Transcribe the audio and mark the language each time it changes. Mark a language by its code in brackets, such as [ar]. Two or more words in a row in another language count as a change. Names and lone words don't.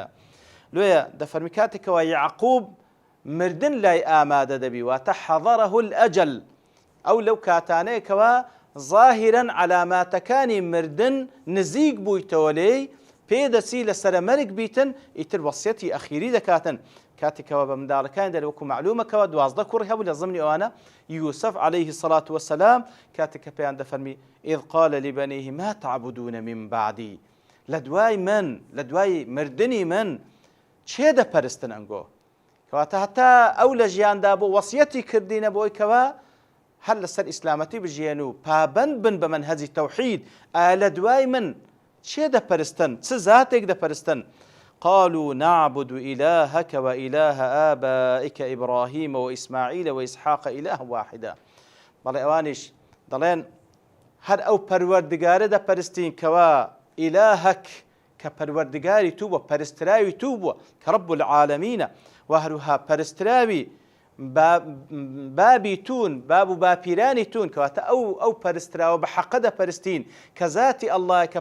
[ku] لێیە دەفەرمی کاتێکەوە یعقوب مردن لای ئامادە دەبی واتە [ar] حەضەرەه الئەجەل [ku] ئەو لەو کاتانەیەکەوە ظاهرا علاماتەکانی مردن نزیک بوویتەوە لێی پێدەچی لەسەر مەرگ بیتن ئیتر وەسیەتی ئەخیری دەکاتن کاتێکەوە بە منداڵەکان دەوەکو معلومەکەوە 12 کوڕی هەبوو لە ضمنی ئەوانە یوسف [ar] عليه الصلاة والسلام [ku] کاتێک کە پێیان دەفەرمی [ar] إذ قال لبنيه ما تعبدون من بعدي [ku] لە دوای مردنی من چێ دەپەرستن ئەنگۆ کەواتە هەتا ئەو لە ژیاندا بۆ وەسیەتی کردینە بۆی کەوە هەر لەسەر ئیسلامەتی بژیێن و پابەند بن بە منهەجی تەوحید لە دوای من چێ دەپەرستن چ زاتێک دەپەرستن [ar] قالوا نعبد إلهك وإله آبائك إبراهيم وإسماعيل وإسحاق إله واحدا [ku] بەڵێ ئەوانیش دەڵێن هەر ئەو پەروەردگارە دەپەرستین کەوا ئیلاهەک کە پەروەردگاری تو بووە پەرستراوی تو بووە کە [ar] رەب العالەمینە [ku] و هەروها پەرستراوی بابی تون باب و باپیرانی تون کەواتە ئەو پەرستراوە بە حەقە دەپەرستین کە ذاتی ئەڵڵا کە